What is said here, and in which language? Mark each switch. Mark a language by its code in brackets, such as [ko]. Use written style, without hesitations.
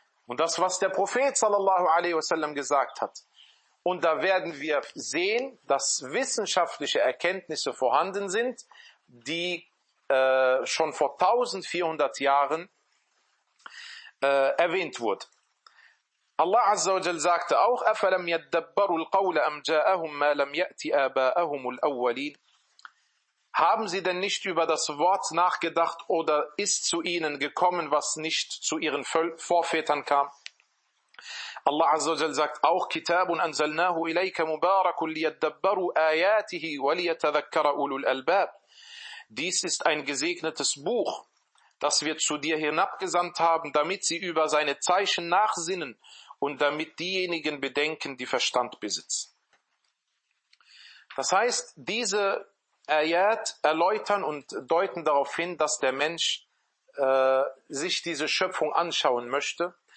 [de] Und das, was der Prophet sallallahu alaihi wasallam gesagt hat. Und da werden wir sehen, dass wissenschaftliche Erkenntnisse vorhanden sind, die schon vor 1400 Jahren erwähnt wurden. Allah azza wa jalla sagte auch: [ar] أَفَلَمْ يَدَّبَّرُوا الْقَوْلَ أَمْ جَاءَهُمْ مَا لَمْ يَأْتِ آبَاءَهُمُ الْأَوَّلِينَ. [de] Haben sie denn nicht über das Wort nachgedacht oder ist zu ihnen gekommen, was nicht zu ihren Vorvätern kam? Allah azza wa jalla sagt auch: [ar] كِتَابٌ أَنزَلْنَاهُ إِلَيْكَ مُبَارَكٌ لِيَدَّبَّرُوا آيَاتِهِ وَلِيَتَذَكَّرَ أُولُو الْأَلْبَابِ. [de] Dies ist ein gesegnetes Buch, das wir zu dir hinabgesandt haben, damit sie über seine Zeichen nachsinnen und damit diejenigen bedenken, die Verstand besitzen. Das heißt, diese Ayat erläutern und deuten darauf hin, dass der Mensch sich diese Schöpfung anschauen möchte.